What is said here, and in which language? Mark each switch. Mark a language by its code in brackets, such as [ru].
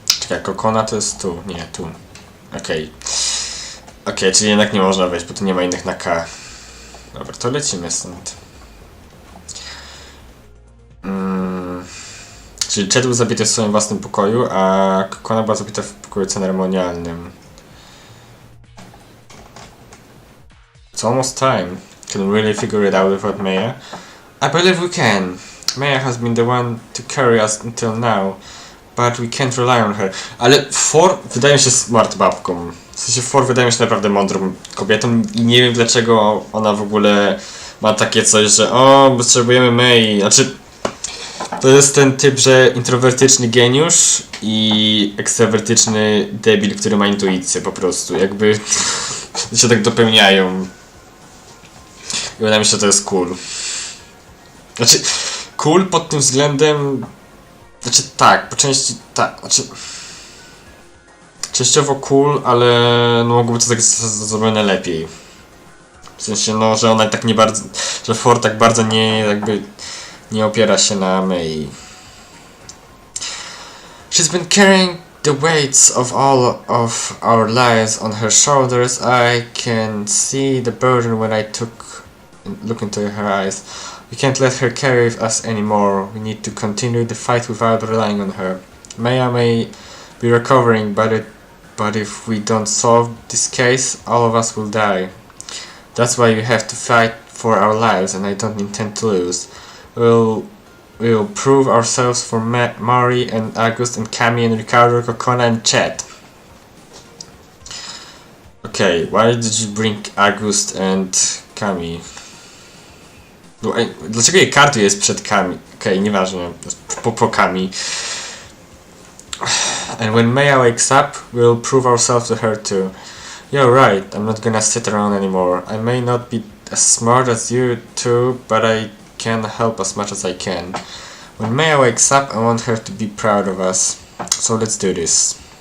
[pl] Jak Kokona to jest tu, nie, tu. Okej. Okej, czyli jednak nie można wejść, bo tu nie ma innych na K. Dobra, to lecimy stąd. Czyli Chad był zabity w swoim własnym pokoju, a Kokona była zabita w pokoju ceremonialnym. [en] It's almost time. Can we really figure it out without Maya? I believe we can. Maya has been the one to carry us until now, but we can't rely on her. [pl] Ale For wydaje mi się smart babką. W sensie For wydaje mi się naprawdę mądrą kobietą i nie wiem dlaczego ona w ogóle ma takie coś, że o, potrzebujemy May. Znaczy, to jest ten typ, że introwertyczny geniusz i ekstrawertyczny debil, który ma intuicję po prostu. Jakby się tak dopełniają. I wydaje mi się, że to jest cool. Znaczy, cool pod tym względem... Znaczy tak, po części tak, znaczy... Częściowo cool, ale no mogłoby to tak zrobione lepiej. W sensie, no, że ona tak nie bardzo... Że Ford tak bardzo nie jakby... Nie opiera się na May. [en] She's been carrying the weights of all of our lives on her shoulders. I can see the burden when I look into her eyes. We can't let her carry us anymore. We need to continue the fight without relying on her. Maya may be recovering, but if we don't solve this case, all of us will die. That's why we have to fight for our lives, and I don't intend to lose. We'll prove ourselves for Mari and August and Cami and Ricardo, Kokona and Chad. Okay, why did you bring August and Cami? [pl] No, dlaczego jej kartu jest przed Cami? Okej, nieważne. Po Cami. [en] And when Maya wakes up, we'll prove ourselves to her too. You're right, I'm not gonna sit around anymore. I may not be as smart as you two, but I can help as much as I can. When Maya wakes up, I want her to be proud of us. So let's do this.